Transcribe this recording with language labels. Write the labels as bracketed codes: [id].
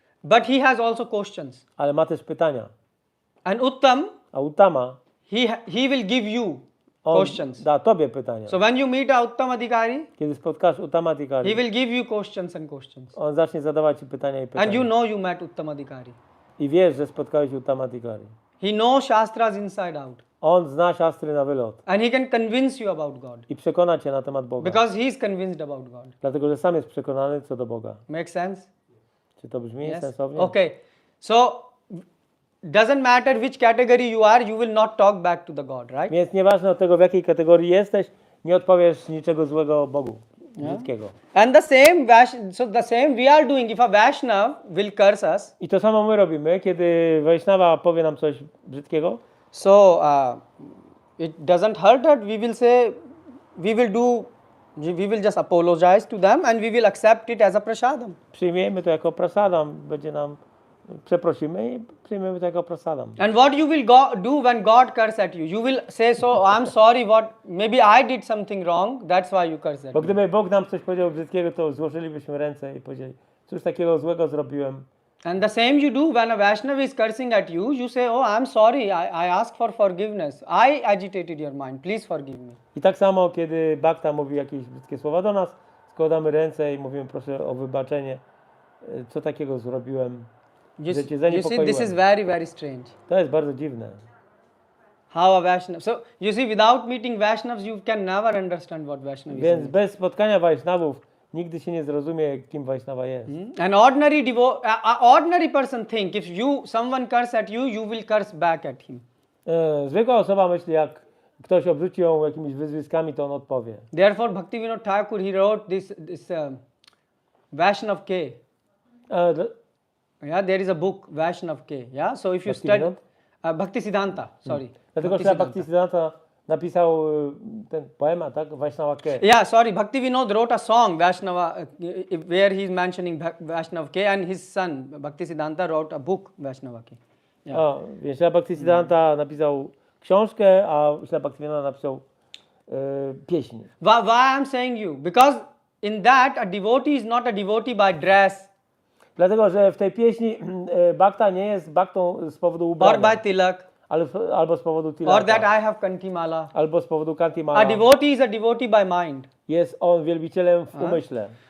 [en] But he has also questions. [pl] ale ma też pytania. [en] And Uttam, [pl] A Uttama, [en] he will give you [pl] on [en] questions. [pl] da tobie pytania. [en] So when you meet a Uttam Adhikari, [pl] Kiedy spotkasz Uttama [en] he [pl] Adhikari, [en] will give you questions and questions. [pl] on zacznie zadawać ci pytania i pytania. [en] And you know you met Uttam Adhikari. [pl] I wiesz, że spotkałeś Uttama Adhikari. [en] He knows Shastras inside out. [pl] On zna siastry na wylot [en] And he can convince you about God. [pl] i przekona cię na temat Boga. [en] Because he is convinced about God. [pl] Dlatego, że sam jest przekonany co do Boga. [en] Make sense? [pl] Czy to brzmi [en] Yes? [pl] sensownie? [en] Okay. So, doesn't matter which category you are, you will not talk back to the God, right? [pl] Więc nieważne od tego, w jakiej kategorii jesteś, nie odpowiesz niczego złego Bogu. Brzydkiego. [en] And the same we are doing. If a Vaishnav will curse us, [pl] I to samo my robimy, kiedy Vaishnava powie nam coś brzydkiego. [en] so it doesn't hurt that we will say, we will just apologize to them and we will accept it as a prasadam. [pl] Przyjmiemy to jako prasadam, będzie nam, przeprosimy i przyjmiemy to jako prasadam. [en] And what you will do when God curse at you? You will say, so I'm sorry, maybe I did something wrong, that's why you curse at [pl] Bo [en] me. [pl] gdyby Bóg nam coś powiedział brzydkiego, to złożylibyśmy ręce i powiedzieli, cóż takiego złego zrobiłem. [en] And the same you do when a Vaishnava is cursing at you, you say, oh, I'm sorry, I ask for forgiveness. I agitated your mind, please forgive me. [pl] I tak samo, kiedy Bhakta mówi jakieś brzydkie słowa do nas, składamy ręce i mówimy, proszę o wybaczenie, co takiego zrobiłem, że cię [en] You see, [pl] zaniepokoiłem. [en] this is very, very strange. [pl] To jest bardzo dziwne. [en] How a Vaishnava. So, you see, without meeting Vaishnavas, you can never understand what Vaishnava is. [pl] Więc bez spotkania Vaishnavów nigdy się nie zrozumie, kim Vaishnava jest. [en] An ordinary person think if someone curse at you, you will curse back at him. [pl] Zwykła osoba myśli, jak ktoś obrzuci ją jakimiś wyzwiskami, to on odpowie. [en] Therefore, Bhaktivinoda Thakur, he wrote this Vaishnav K. Yeah, there is a book, Vaishnav K. Yeah, so if you study Bhaktisiddhanta, sorry. [pl] Dlatego że Bhaktisiddhanta napisał ten poemat, tak? [en] Vaishnava K. Yeah, sorry, Bhaktivinoda wrote a song, Vaishnava, where he is mentioning Vaishnav K, and his son, Bhaktisiddhanta, wrote a book, Vaishnava K. Yeah. [pl] O, więc Bhaktisiddhanta napisał książkę, a Bhaktivinoda napisał pieśń. [en] Why I'm saying you? Because in that, a devotee is not a devotee by dress. [pl] Dlatego, że w tej pieśni Bhakta nie jest Bhaktą z powodu [en] Or [pl] ubrania. [en] by tilak. [pl] Albo z powodu tilaka. [en] Or that I have kantimala. [pl] Albo z powodu kantimala. [en] A devotee is a devotee by mind. [pl] Jest on wielbicielem w umyśle.